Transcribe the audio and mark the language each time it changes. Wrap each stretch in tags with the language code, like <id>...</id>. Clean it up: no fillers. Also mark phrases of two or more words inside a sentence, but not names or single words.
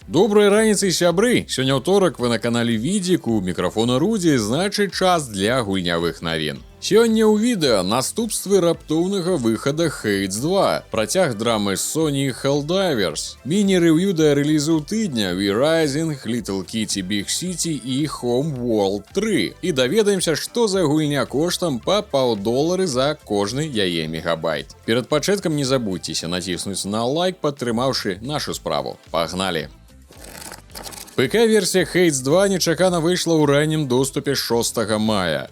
<be>Доброй раніцы, сябры! Сёння ўторак, вы на канале Відзік, у мікрафона Рудзі, значыць час для гульнявых навін. Сёння ў відэа наступствы раптоўнага выхада Hades 2, працяг драмы Sony Helldivers, міні-рэв'ю да рэлізу тыдня We Rising, Little Kitty Big City і Home World 3. І даведаемся, што за гульня коштам па $5 за кожны яе мегабайт. Перад пачаткам не забудзьцеся націснуць на лайк, падтрымаўшы нашу справу. Пагналі! ПК-версія Hades 2 нечакана выйшла ў раннім доступе 6 мая.</be>